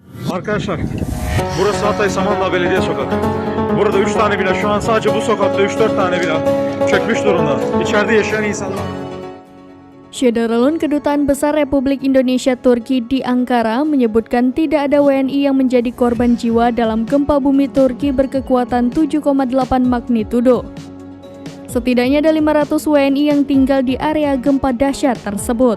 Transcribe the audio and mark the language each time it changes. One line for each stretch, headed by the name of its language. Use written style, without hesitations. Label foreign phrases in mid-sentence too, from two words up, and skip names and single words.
Turkish: Arkadaşlar, burası Hatay Samandağ Belediye Sokakı. Burada 3 tane bina, şu an sadece bu sokakta 3-4 tane bina çökmüş durumda. İçeride yaşayan insanlar.
Indonesian: Syederalun Kedutaan Besar Republik Indonesia Turki di Ankara menyebutkan tidak ada WNI yang menjadi korban jiwa dalam gempa bumi Turki berkekuatan 7,8 magnitudo. Setidaknya ada 500 WNI yang tinggal di area gempa dahsyat tersebut.